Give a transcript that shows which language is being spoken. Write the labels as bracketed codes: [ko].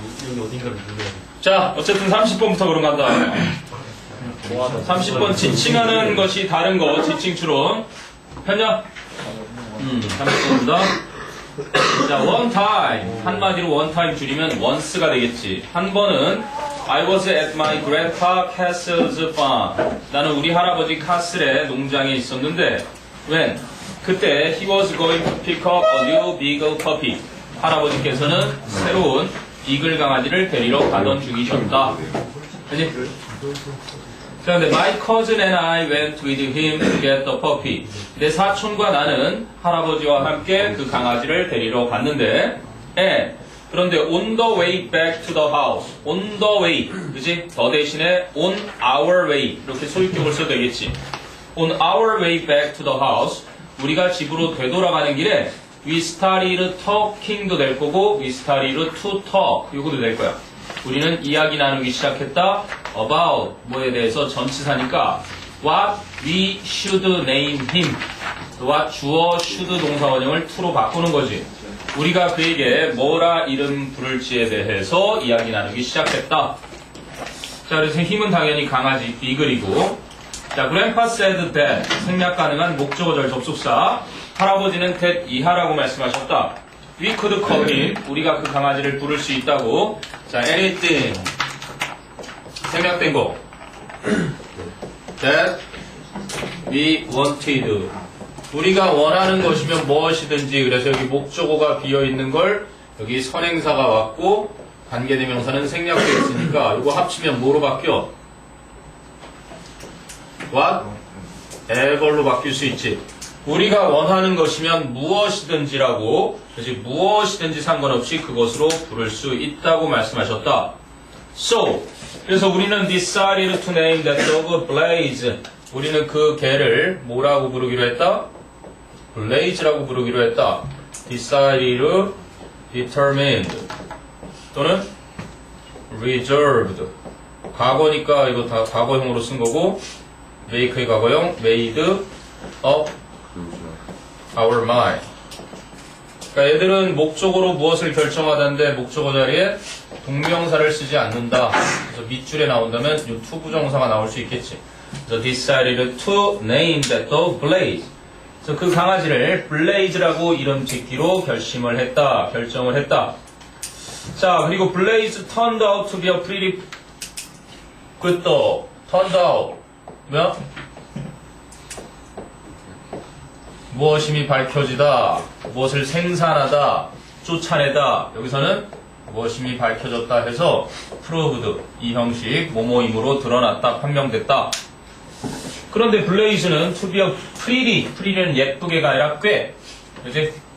[ko] 여기 어딘가를 눌러야 돼. 자 어쨌든 30번부터 그런 간다 30번 지칭하는 것이 다른 거 지칭 추론 했냐? 30번입니다 자, one time. 한마디로 one time 줄이면 once가 되겠지. 한 번은 [en] I was at my grandpa castle's farm. [ko] 나는 우리 할아버지 카슬의 농장에 있었는데 [en] when? 그때 he was going to pick up a new beagle puppy. [ko] 할아버지께서는 새로운 비글 강아지를 데리러 가던 중이셨다. 그치? [en] 그런데 my cousin and I went with him to get the puppy. [ko] 내 사촌과 나는 할아버지와 함께 그 강아지를 데리러 갔는데, 그런데 [en] on the way back to the house, on the way, [ko] 그지? 더 대신에 on our way 이렇게 소유격을 써도 되겠지. [en] On our way back to the house, [ko] 우리가 집으로 되돌아가는 길에 [en] we started talking [ko] 도 될 거고, [en] we started to talk [ko] 이것도 될 거야. 우리는 이야기 나누기 시작했다. [en] About [ko] 뭐에 대해서 전치사니까 [en] what we should name him. [ko] 와 주어 should 동사 원형을 to로 바꾸는 거지. 우리가 그에게 뭐라 이름 부를지에 대해서 이야기 나누기 시작했다. 자 그래서 힘은 당연히 강아지 비글이고 자 [en] grandpa said that [ko] 생략 가능한 목적어절 접속사 할아버지는 that 이하라고 말씀하셨다. [en] We could call him. [ko] 우리가 그 강아지를 부를 수 있다고. 자, anything. 생략된 거. [en] That we wanted. [ko] 우리가 원하는 것이면 무엇이든지. 그래서 여기 목적어가 비어있는 걸 여기 선행사가 왔고 관계대명사는 생략되어 있으니까 이거 합치면 뭐로 바뀌어? [en] What? [ko] ever로 바뀔 수 있지. 우리가 원하는 것이면 무엇이든지라고 그래서 무엇이든지 상관없이 그것으로 부를 수 있다고 말씀하셨다. [en] So, [ko] 그래서 우리는 [en] decided to name that dog Blaze. [ko] 우리는 그 개를 뭐라고 부르기로 했다? Blaze라고 부르기로 했다. [en] Decided, determined 또는 reserved. [ko] 과거니까 이거 다 과거형으로 쓴 거고 make의 과거형 [en] made up our mind. [ko] 그러니까 얘들은 목적으로 무엇을 결정하다는데 목적어 자리에 동명사를 쓰지 않는다. 그래서 밑줄에 나온다면 이 to 부정사가 나올 수 있겠지. 그래서 [en] decided to name that dog Blaze. [ko] 그래서 그 강아지를 Blaze라고 이름 짓기로 결심을 했다. 결정을 했다. 자 그리고 [en] Blaze turned out to be a pretty good dog. [ko] turned out 뭐야? 무엇임이 밝혀지다, 무엇을 생산하다, 쫓아내다. 여기서는 무엇임이 밝혀졌다 해서 proved 이 형식 뭐뭐임으로 드러났다, 판명됐다. 그런데 블레이즈는 to be a pretty는 예쁘게가 아니라 꽤, 그지?